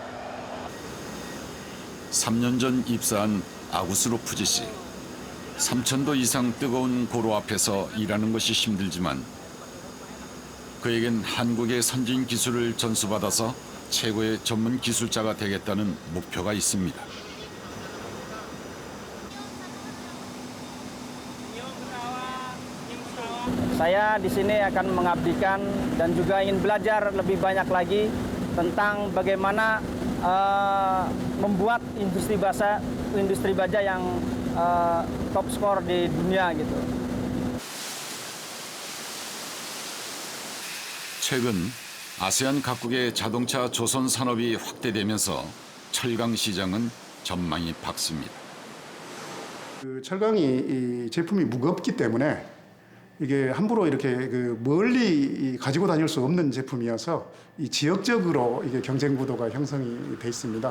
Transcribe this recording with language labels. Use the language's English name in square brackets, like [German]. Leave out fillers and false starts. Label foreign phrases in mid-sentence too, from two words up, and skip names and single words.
[Korean] 3년 전 입사한 아구스로프지 씨. 3,000도 이상 뜨거운 고로 앞에서 일하는 것이 힘들지만 그에겐 한국의 선진 기술을 전수받아서 최고의 전문 기술자가 되겠다는 목표가 있습니다. [Indonesian] Saya di sini akan mengabdikan dan juga ingin belajar lebih banyak lagi tentang bagaimana membuat industri baja yang [English] top skor [Indonesian] di dunia gitu. [Korean] 최근 아세안 각국의 자동차 조선 산업이 확대되면서 철강 시장은 전망이 밝습니다. 철강이 이 제품이 무겁기 때문에 이게 함부로 이렇게 멀리 가지고 다닐 수 없는 제품이어서 이 지역적으로 이게 경쟁 구도가 형성이 돼 있습니다.